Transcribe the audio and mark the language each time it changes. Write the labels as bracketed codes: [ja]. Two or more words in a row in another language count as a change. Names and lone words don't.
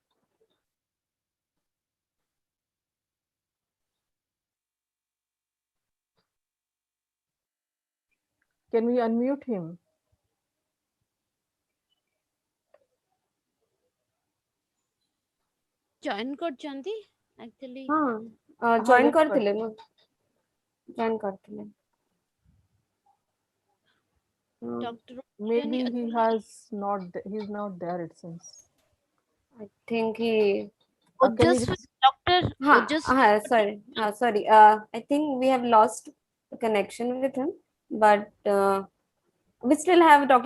[en] Can we unmute him? [or] Join करचंती actually. join କରିଥିଲେ ମୁଁ join କରିଥିଲେ. [en] Doctor Maybe he's not there, it seems. I think he Ojaswini, Dr. Ojaswini. sorry. I think we have lost connection with him, but we still have Dr.